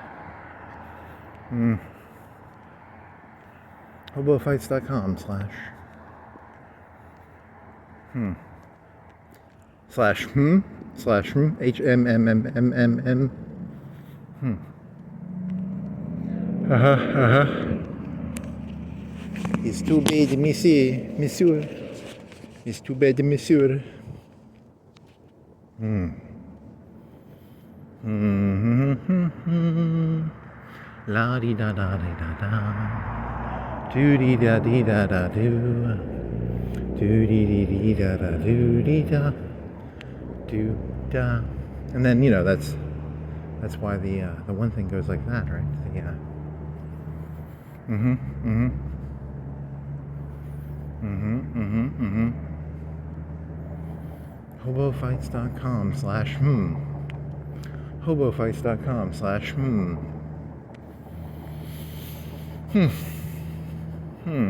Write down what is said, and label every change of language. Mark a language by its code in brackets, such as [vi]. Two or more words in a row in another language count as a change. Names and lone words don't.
[en] Hobofights.com HMMMMM. It's too bad, monsieur. It's too bad, monsieur. La di da da di da da. Do di da di da da do. Do di di di da da do di da. Do da. And then, you know, that's why the one thing goes like that, right? Hobofights.com Hobofights.com Hmm.